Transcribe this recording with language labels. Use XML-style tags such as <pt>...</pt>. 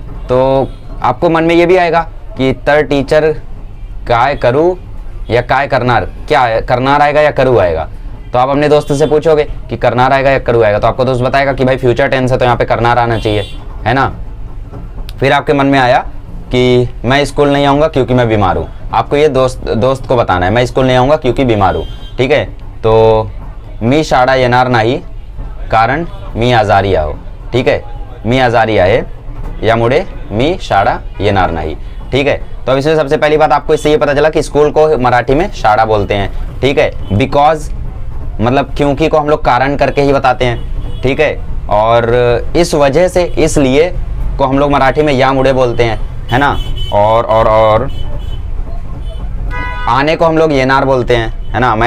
<hi>तो आपको मन में ये भी आएगा कि तर टीचर काय करूँ या काय करणार, क्या है, करणार आएगा या करूँ आएगा। तो आप अपने दोस्त से पूछोगे कि करणार आएगा या करूँ आएगा, तो आपको दोस्त बताएगा कि भाई फ्यूचर टेंस है तो यहाँ पे करणार आना चाहिए, है ना। फिर आपके मन में आया कि मैं स्कूल नहीं आऊँगा क्योंकि मैं बीमार हूँ, आपको ये दोस्त को बताना है मैं स्कूल नहीं आऊँगा क्योंकि बीमार हूँ, ठीक है।</hi> <mr>तो मी शाळा येणार नाही कारण मी आजारी आहे, ठीक है। मी आजारी आहे यामुळे मी शाळा येणार नाही, ठीक है।</mr> <hi>तो अब इसमें सबसे पहली बात आपको इससे ये पता चला कि स्कूल को मराठी में शाळा बोलते हैं, ठीक है। बिकॉज मतलब क्योंकि को हम लोग कारण करके ही बताते हैं, ठीक है। और इस वजह से, इसलिए को हम लोग मराठी में यामुळे बोलते हैं, है ना। और आने को हम लोग येनार बोलते हैं, है ना।</hi>